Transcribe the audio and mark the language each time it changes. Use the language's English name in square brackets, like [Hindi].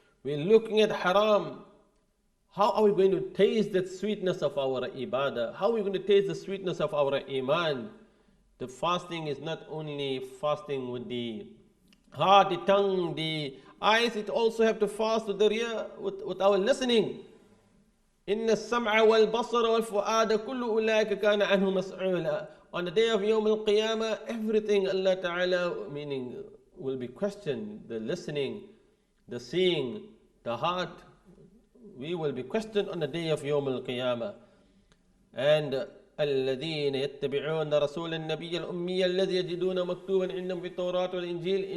[English] We're looking at haram. How are we going to taste the sweetness of our ibadah? How are we going to taste the sweetness of our iman? The fasting is not only fasting with the heart, the tongue, the eyes. It also have to fast with the ear, with our listening. [Arabic] إِنَّ السَّمْعَ وَالْبَصَرَ وَالْفُؤَادَ كُلُّ أُولَٰئِكَ كَانَ عَنْهُ مَسْئُولًا. [English] On the day of Yawm al-Qiyamah, everything Allah Ta'ala, meaning, will be questioned. The listening, the seeing, the heart, we will be questioned on the day of Yawm al-Qiyamah. [Arabic] And الذين يتبعون رسول النبي الأمي الذي يجدون مكتوبا عندهم في التوراة والإنجيل.